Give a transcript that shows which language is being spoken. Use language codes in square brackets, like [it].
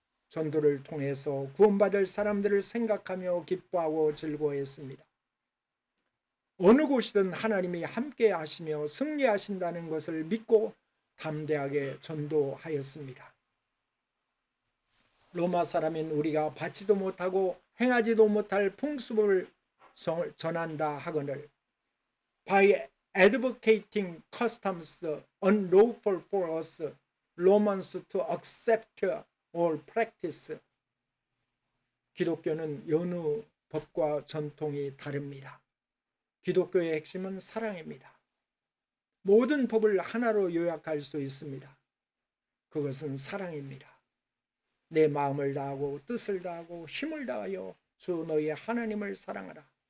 [ko] 전도를 통해서 구원받을 사람들을 생각하며 기뻐하고 즐거워했습니다. 어느 곳이든 하나님이 함께 하시며 승리하신다는 것을 믿고 담대하게 전도하였습니다. 로마 사람인 우리가 받지도 못하고 행하지도 못할 풍습을 전한다 하거늘 [en] By advocating customs unlawful for us Romans to accept or practice. [ko] 기독교는 여느 법과 전통이 다릅니다. 기독교의 핵심은 사랑입니다. 모든 법을 하나로 요약할 수 있습니다. 그것은 사랑입니다. 내 마음을 다하고 뜻을 다하고 힘을 다하여 주 너희의 하나님을 사랑하라.